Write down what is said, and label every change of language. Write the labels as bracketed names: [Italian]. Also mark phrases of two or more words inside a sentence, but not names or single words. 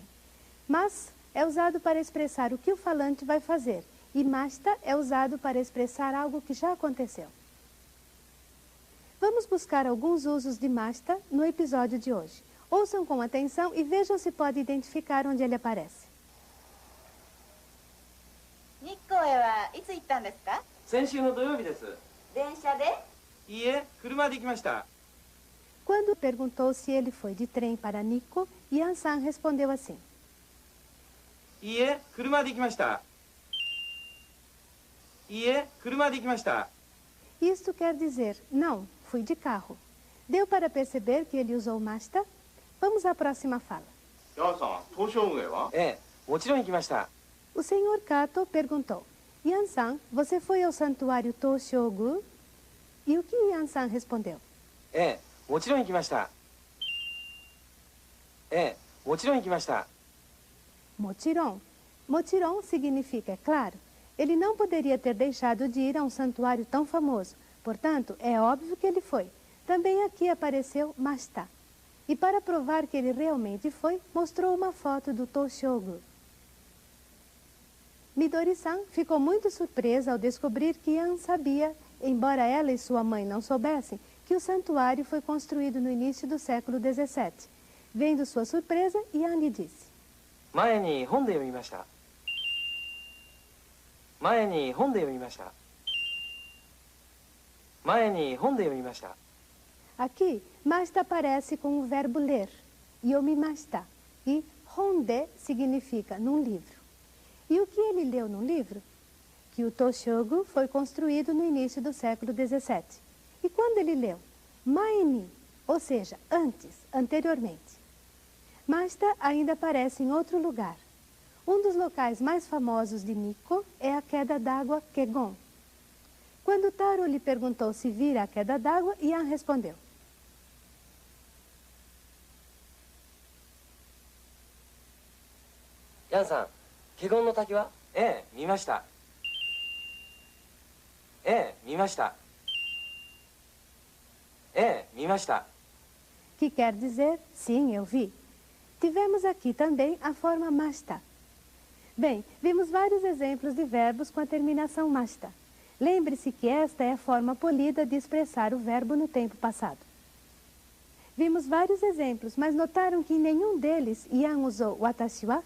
[Portuguese] Mas é usado para expressar o que o falante vai fazer e masta é usado para expressar algo que já aconteceu. Vamos buscar alguns usos de masta no episódio de hoje. Ouçam com atenção e vejam se pode identificar onde ele aparece. [Japanese] 日光へはいつ行ったんですか？先週の土曜日です。電車で？いいえ、車で行きました。 [Portuguese] Quando perguntou se ele foi de trem para Nikko, Yan-san respondeu assim. [Japanese] いいえ、車で行きました。いいえ、車で行きました。 [Portuguese] Isto quer dizer, não, fui de carro. Deu para perceber que ele usou masta? Vamos à próxima fala. [Japanese] ヤンさん、東証運営は？ええ、もちろん行きました。 [Portuguese] O senhor Kato perguntou, Yan-san, você foi ao santuário Toshogu? E o que Yan-san respondeu? [Japanese] ええ、もちろん行きました。ええ、もちろん行きました。 [Portuguese] Mochiron. Mochiron significa, é claro. Ele não poderia ter deixado de ir a um santuário tão famoso. Portanto, é óbvio que ele foi. Também aqui apareceu masta. E para provar que ele realmente foi, mostrou uma foto do Toshogu. Midori-san ficou muito surpresa ao descobrir que Yan sabia, embora ela e sua mãe não soubessem, que o santuário foi construído no início do século XVII. Vendo sua surpresa, Yan lhe disse. [Japanese] 前に本で読みました。前に本で読みました。前に本で読みました。 [Portuguese] Aqui, masta aparece com o verbo ler, yomimashita, e honde significa num livro. E o que ele leu num livro? Que o Toshogu foi construído no início do século XVII. E quando ele leu? Maeni, ou seja, antes, anteriormente. Masta ainda aparece em outro lugar. Um dos locais mais famosos de Nikko é a queda d'água Kegon. Quando Taro lhe perguntou se vira a queda d'água, Yan respondeu. [Japanese] ヤンさん、華厳の滝は？ええ、見ました。ええ、見ました。ええ、見ました。 [Portuguese] Que quer dizer, sim, eu vi. Tivemos aqui também a forma masta. Bem, vimos vários exemplos de verbos com a terminação masta. Lembre-se que esta é a forma polida de expressar o verbo no tempo passado. Vimos vários exemplos, mas notaram que em nenhum deles Yan usou [Japanese] 私は?